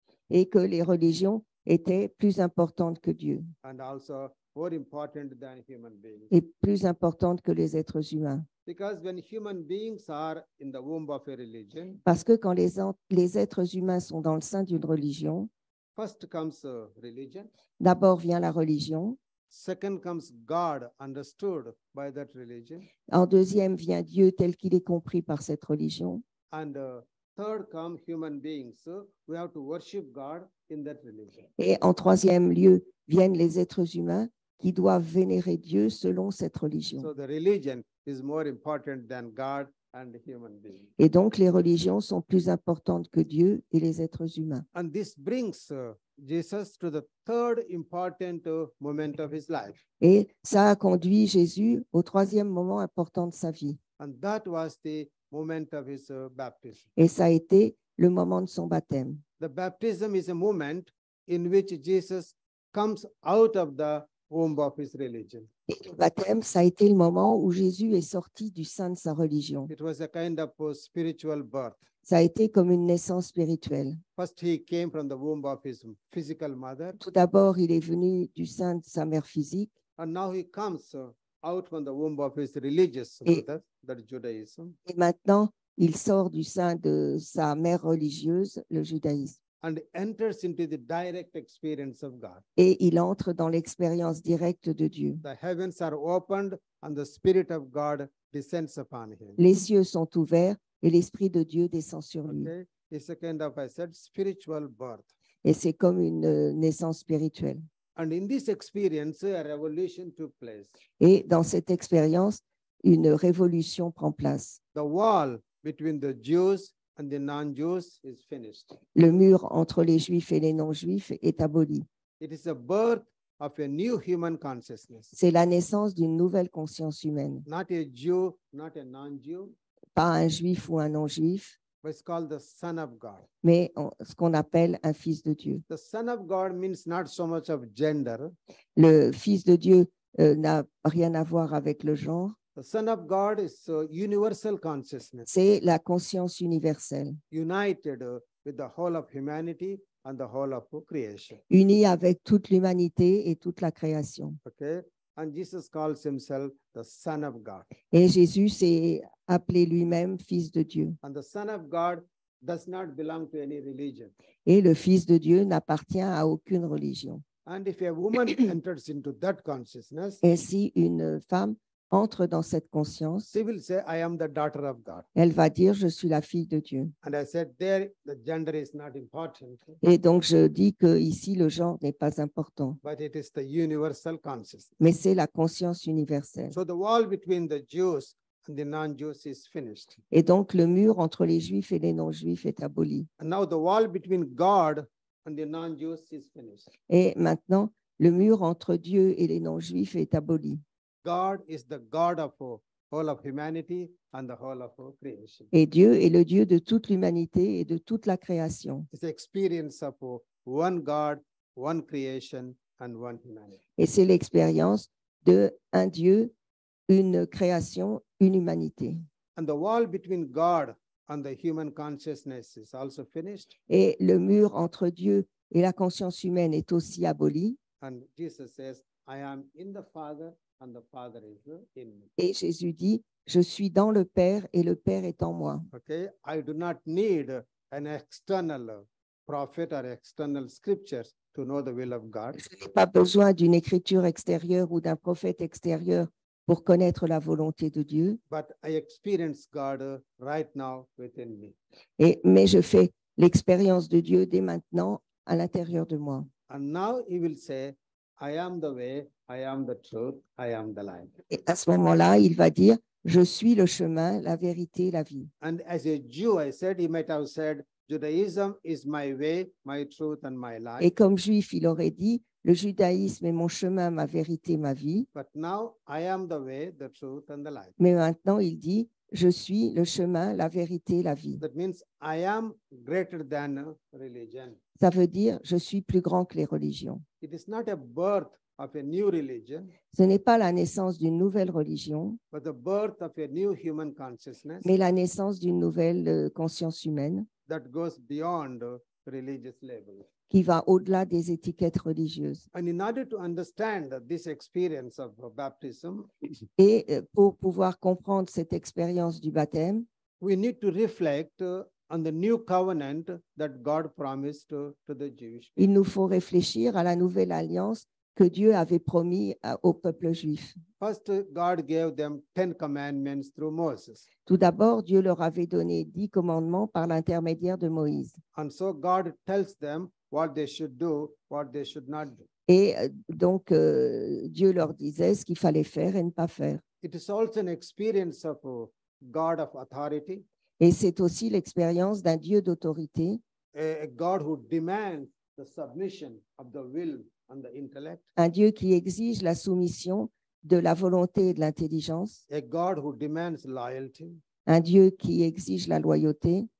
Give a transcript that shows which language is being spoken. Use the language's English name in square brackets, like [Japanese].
[French] et que les religions étaient plus importantes que Dieu [English] and also more important than human beings. [French] et plus importantes que les êtres humains. [English] Because when human beings are in the womb of a religion, [French] Parce que quand les êtres humains sont dans le sein d'une religion, [English] first comes religion, [French] d'abord vient la religion, [English] second comes God understood by that religion, [French] en deuxième vient Dieu tel qu'il est compris par cette religion, [English] and third come human beings. So we have to worship God in that religion. [French] et en troisième lieu viennent les êtres humains qui doivent vénérer Dieu selon cette religion. [English] So the religion is more important than God and human beings. [French] Et donc les religions sont plus importantes que Dieu et les êtres humains. [English] And this brings Jesus to the third important moment of his life. [French] Et ça a conduit Jésus au troisième moment important de sa vie. [English] And that was the moment of his baptism. [French] Et ça a été le moment de son baptême. [English] The baptism is a moment in which Jesus comes out of the womb of his religion. [French] Et le baptême, ça a été le moment où Jésus est sorti du sein de sa religion. [English] It was a kind of spiritual birth. [French] Ça a été comme une naissance spirituelle. [English] First, he came from the womb of his physical mother, [French] Tout d'abord, il est venu du sein de sa mère physique. [English] and now he comes out from the womb of his religious [French] Et- [English] mother, that is Judaism, [French] Et maintenant, il sort du sein de sa mère religieuse, le judaïsme. [English] and enters into the direct experience of God. [French] Et il entre dans l'expérience directe de Dieu. [English] The heavens are opened, and the Spirit of God descends upon him. [French] Les cieux sont ouverts et l'Esprit de Dieu descend sur lui. [English] Okay, it's a kind of, I said, spiritual birth. [French] Et c'est comme une naissance spirituelle. [English] And in this experience, a revolution took place. [French] Et dans cette expérience, une révolution prend place. [English] The wall between the Jews and the non-Jews is finished. [French] Le mur entre les Juifs et les non-Juifs est aboli. [English] It is a birth of a new human consciousness. [French] C'est la naissance d'une nouvelle conscience humaine. [English] Not a Jew, not a non-Jew, [French] Pas un Juif ou un non-Juif, [English] but it's called the Son of God. [French] mais ce qu'on appelle un fils de Dieu. [English] The Son of God means not so much of gender. [French] Le fils de Dieu n'a rien à voir avec le genre. [English] The Son of God is universal consciousness, [French] C'est la conscience universelle, [English] united with the whole of humanity and the whole of creation. [French] unie avec toute l'humanité et toute la création. [English] Okay, and Jesus calls himself the Son of God. [French] Et Jésus s'est appelé lui-même fils de Dieu. [English] And the Son of God does not belong to any religion. [French] Et le fils de Dieu n'appartient à aucune religion. [English] And if a woman enters into that consciousness, [French] Et si une femme entre dans cette conscience, [English] she will say, I am the daughter of God. [French] elle va dire, je suis la fille de Dieu. [English] And I said, there, the gender is not important, [French] Et donc, je dis que ici, le genre n'est pas important, [English] but it is the universal consciousness. [French] mais c'est la conscience universelle. [English] So the wall between the Jews and the non-Jews is finished. [French] Et donc, le mur entre les Juifs et les non-Juifs est aboli. [English] And now the wall between God and the non-Jews is finished. [French] Et maintenant, le mur entre Dieu et les non-Juifs est aboli. [English] God is the God of whole of humanity and the whole of creation. [French] Et Dieu est le Dieu de toute l'humanité et de toute la création. [English] It's the experience of one God, one creation, and one humanity. [French] Et c'est l'expérience de un Dieu, une création, une humanité. [English] And the wall between God and the human consciousness is also finished. [French] Et le mur entre Dieu et la conscience humaine est aussi aboli. [English] And Jesus says, I am in the Father and the Father is in me. [French] Et Jésus dit, je suis dans le Père et le Père est en moi. [English] Okay, I do not need an external prophet or external scriptures to know the will of God. [French] Je n'ai pas besoin d'une écriture extérieure ou d'un prophète extérieur pour connaître la volonté de Dieu, [English] But I experience God right now within me. [French] mais je fais l'expérience de Dieu dès maintenant à l'intérieur de moi. [English] And now he will say, I am the way, I am the truth, I am the life. [French] Et à ce moment-là, il va dire, je suis le chemin, la vérité, la vie. [English] And as a Jew, I said, he might have said, Judaism is my way, my truth, and my life. [French] Et comme juif, il aurait dit, Le judaïsme est mon chemin, ma vérité, ma vie. [English] But now I am the way, the truth, and the life. [French] Mais maintenant, il dit, je suis le chemin, la vérité, la vie. [English] That means I am greater than religion. [French] Ça veut dire, je suis plus grand que les religions. [English] It is not a birth of a new religion, [French] Ce n'est pas la naissance d'une nouvelle religion, [English] but the birth of a new human consciousness [French] mais la naissance d'une nouvelle conscience humaine [English] that goes beyond religious level. [French] qui va au-delà des étiquettes religieuses. [English] And in order to understand this experience of baptism, [French] Et pour pouvoir comprendre cette expérience du baptême, [English] we need to reflect on the new covenant that God promised to the Jewish [French] il [English] people. [French] nous faut réfléchir à la nouvelle alliance que Dieu avait promis au peuple juif. [English] First, God gave them 10 commandments through Moses. [French] Tout d'abord, Dieu leur avait donné 10 commandements par l'intermédiaire de Moïse. [English] And so God tells them what they should do, what they should not do. [French] Et donc, Dieu leur disait ce qu'il fallait faire et ne pas faire. [English] It is also an experience of God of authority, [French] Et c'est aussi l'expérience d'un Dieu d'autorité, [English] a God who demands the submission of the will and the intellect, [French] un Dieu qui exige la soumission de la volonté et de l'intelligence, [English] a God who demands loyalty, [French] un Dieu qui exige la loyauté,